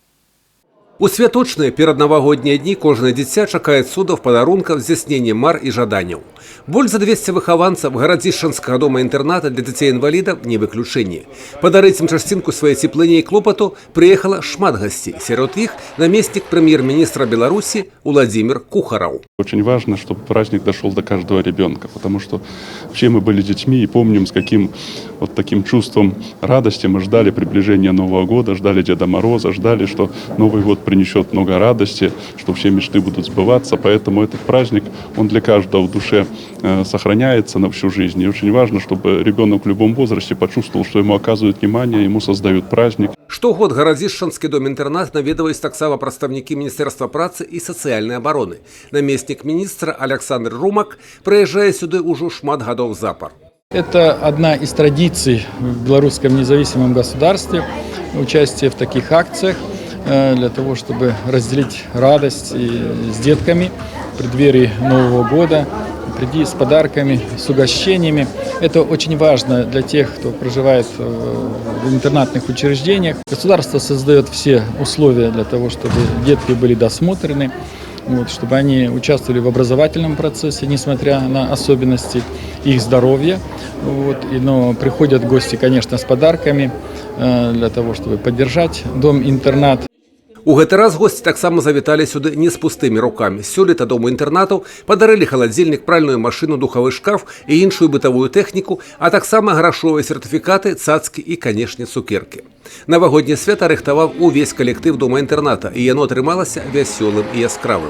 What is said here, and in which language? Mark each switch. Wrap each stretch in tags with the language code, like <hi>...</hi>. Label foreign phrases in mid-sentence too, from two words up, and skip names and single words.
<be>У святочныя пераднавагоднія дні кожнае дзіця чакае цудаў, падарункаў, здзяйснення мар і жаданняў. Больш за 200 выхаванцаў гарадзішчанскага дома-інтэрната для дзяцей-інвалідаў не выключэнне. Падарыць ім часцінку свае цеплыні і клопату прыехала шмат гасцей. Сярод іх намеснік прэм'ер-міністра Беларусі Владимир Кухараў.</be> <ru>Очень важно, чтобы праздник дошел до каждого ребенка, потому что все мы были детьми и помним, с каким вот таким чувством радости мы ждали приближения Нового года, ждали Деда Мороза, ждали, что Новый год принесет много радости, что все мечты будут сбываться. Поэтому этот праздник, он для каждого в душе сохраняется на всю жизнь. И очень важно, чтобы ребенок в любом возрасте почувствовал, что ему оказывают внимание, ему создают праздник.</ru> <be>Штогод гарадзішчанскі дом-інтэрнат наведваюць таксама прадстаўнікі Міністэрства працы і сацыяльнай абароны. Намеснік міністра Александр Румак прыязджае сюды ўжо шмат гадоў запар.</be> <ru>Это одна из традиций в белорусском независимом государстве, участие в таких акциях для того, чтобы разделить радость с детками в преддверии Нового года, приди с подарками, с угощениями. Это очень важно для тех, кто проживает в интернатных учреждениях. Государство создает все условия для того, чтобы детки были досмотрены, чтобы они участвовали в образовательном процессе, несмотря на особенности их здоровья. Но приходят гости, конечно, с подарками для того, чтобы поддержать дом-интернат.</ru> <be>У гэты раз госці таксама завіталі сюды не з пустымі рукамі. Сёлета дому-інтэрнату падарылі халадзільнік, пральную машыну, духавы шкаф і іншую бытавую тэхніку, а таксама грашовыя сертыфікаты, цацкі і, канешне, цукеркі. Навагодняе свята рыхтаваў увесь калектыў дома-інтэрната, і яно атрымалася вясёлым і яскравым.</be>